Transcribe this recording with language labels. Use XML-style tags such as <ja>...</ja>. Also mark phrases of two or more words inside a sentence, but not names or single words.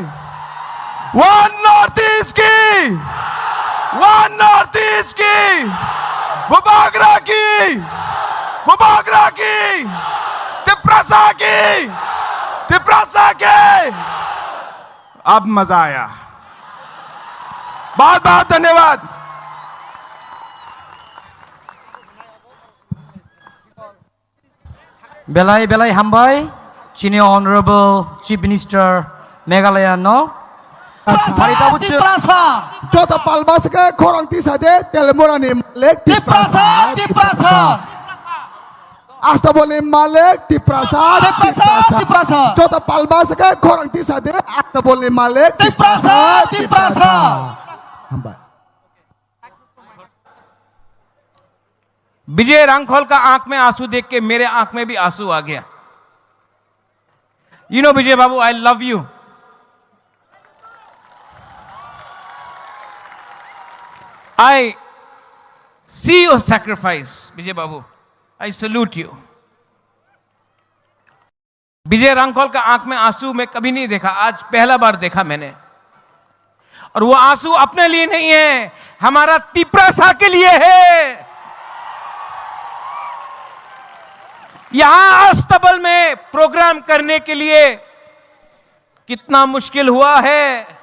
<hi>वन नॉर्थ ईस्ट की, वन नॉर्थ ईस्ट की, बुबागरा की, बुबागरा की, तिपरासा की, तिपरासा के, अब मजा आया। बहुत बहुत धन्यवाद।</hi> <trp>Belai belai hambai,</trp> <en>Senior Honorable Chief Minister</en> <trp>Meghalaya no. Tiprasa, Jota Palmasaka, Korang Tisade, Telemorani Malek, Tiprasa, Astaboli Malek, Tiprasa, Jota Palmasaka, Korang Tisade, Astaboli Malek, Tiprasa.</trp> <hi>विजय रांखोल का आंख में आंसू देख के मेरे आंख में भी आंसू आ गया।</hi> <en>You know Vijay Babu, I love you. I see your sacrifice, Vijay Babu. I salute you.</en> <hi>विजय रांखोल का आंख में आंसू मैं कभी नहीं देखा, आज पहला बार देखा मैंने। और वो आंसू अपने लिए नहीं है, हमारा तिपरासा के लिए है। यहां अस्तबल में प्रोग्राम करने के लिए कितना मुश्किल हुआ है।</hi>